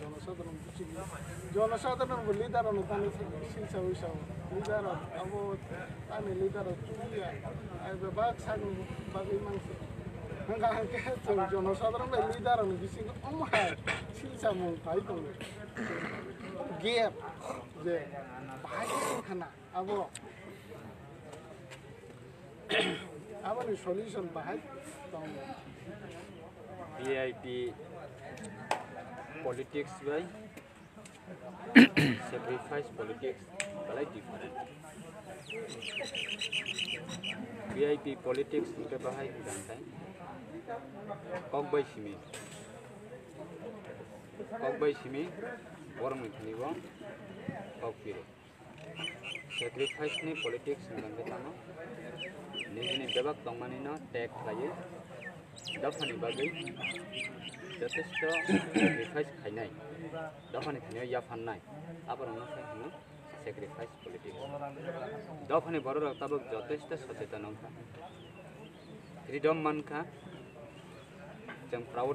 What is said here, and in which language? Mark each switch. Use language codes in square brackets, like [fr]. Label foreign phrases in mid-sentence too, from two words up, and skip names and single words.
[trp] जनसाधारण लिडार तानि सिलसाव हिसाब लिडार अब तानि लिडार चुलिया आइबा बाक्सा बागै मानसि हांके जों जनसाधारण लिडार बिसिं अमहाय सिलसा मुं पाइ दं गेप जे बाहाय खाना आबोनि सल्यूशन बाहाय दं [en] VIP politics by sacrifice politics like different VIP politics [trp] ke bahai dantai kok bai simi orang ni bo kok pire sacrifice ni politics nang tama ni bebak tongmani no tag laye dafani bagai जथेष्ट सेक्रिफाइस खायनाय दफानि खायनायाव या फाननाय आबारावनो खायनो [en] sacrifice politics [trp] दफानि बर' रावताबो जथेष्ट सचेतन अंखा फ्रीडम मानखा जों प्राउड